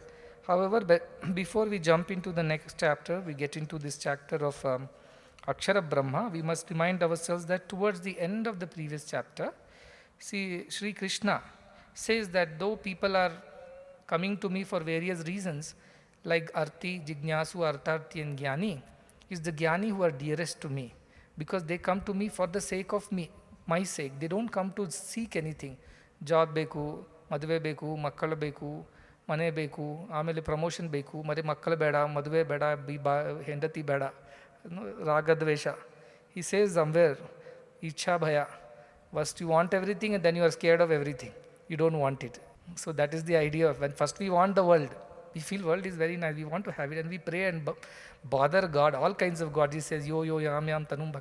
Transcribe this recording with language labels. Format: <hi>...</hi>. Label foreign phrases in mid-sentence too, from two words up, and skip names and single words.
<en>However, before we jump into the next chapter, we get into this chapter of Akshara Brahma, we must remind ourselves that towards the end of the previous chapter, see, Sri Krishna says that though people are coming to me for various reasons, like Arti, Jignasu, Artharthi and Jnani, is the Jnani who are dearest to me, because they come to me for the sake of me, my sake. They don't come to seek anything.</en> <kn>Job ಬೇಕು, ಮದ್ವೆ ಬೇಕು, ಮಕ್ಕಳ ಬೇಕು, ಮನೆ ಬೇಕು, ಆಮೇಲೆ promotion ಬೇಕು, ಮರೆ ಮಕ್ಕಳ ಬೇಡ, ಮದ್ವೆ ಬೇಡ, ಹೆಂಡತಿ ಬೇಡ.</kn> <en>Ragadvesha. He says somewhere,</en> <sa>इच्छा भय.</sa> <en>First you want everything and then you are scared of everything. You don't want it. So that is the idea of when first we want the world. We feel world is very nice. We want to have it and we pray and bother God. All kinds of God. He says,</en> <sa>यो, यं, यं, तनुं, भक्त.</sa>